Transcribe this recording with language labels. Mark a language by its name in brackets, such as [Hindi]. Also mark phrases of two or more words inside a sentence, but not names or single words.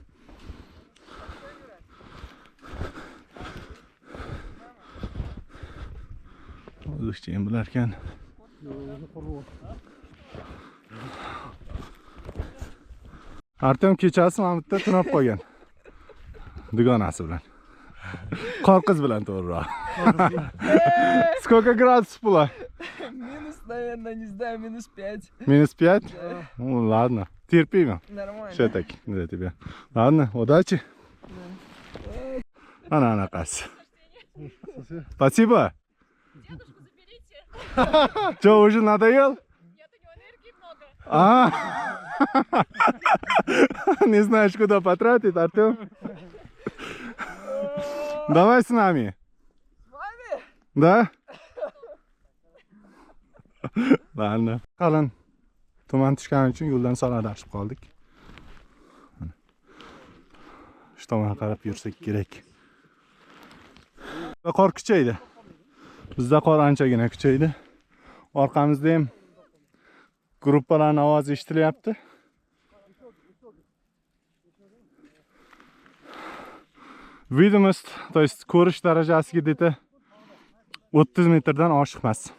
[Uzbek] O'zbekcha ham bilar ekan. Artem kechasi mana bu yerda tunab qolgan. Dugonasi bilan. Qorqiz bilan to'g'riroq. [Russian] Сколько градусов было? Минус, наверное, не знаю, минус 5. Минус 5? Ну ладно, терпимо. Нормально. Все таки для тебя. Ладно, удачи. Она наказ. Спасибо. Дедушку заберите. Что, уже надоел? Нет, у него энергии много. Не знаешь, куда потратить, Артем? Давай с нами. С вами? Да? Ладно. [Uzbek] Qalin tuman tushgani uchun yo'ldan soladashib qoldik. Shu tomonga qarab yursak kerak. Qor kuchaydi. Bizda qor anchagina kuchaydi. Orqamizda ham gruppalarning ovozi eshitilyapti. [Russian] Видимость, то есть [Uzbek] ko'rish darajasiga где-то 30 metrdan oshiq emas.